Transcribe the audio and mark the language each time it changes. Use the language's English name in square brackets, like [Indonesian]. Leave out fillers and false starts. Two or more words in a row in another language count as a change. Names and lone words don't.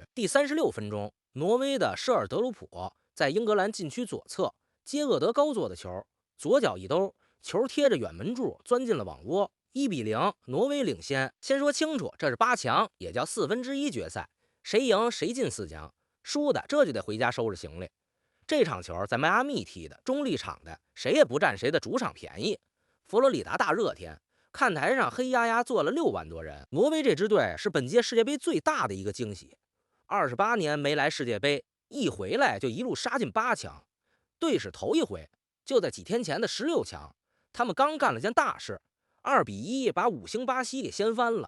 [Chinese] 第36分鐘，挪威的舍尔德鲁普在英格蘭禁区左侧接厄德高做的球，左脚一兜，球貼着远门柱鑽進了网窝。1-0，挪威領先。先說清楚，這是8強，也叫1/4決賽，誰贏誰進4強，輸的這就得回家收拾行李。這場球在邁阿密踢的，中立場的，誰也不占誰的主场便宜。佛羅里達大熱天，看台上黑壓壓坐了6萬多人。挪威這支隊是本屆世界杯最大的一個驚喜，28年沒來世界杯，一回來就一路殺進8強。隊史頭一回就在幾天前的16強，他們剛幹了件大事，2-1把5星巴西給掀翻了。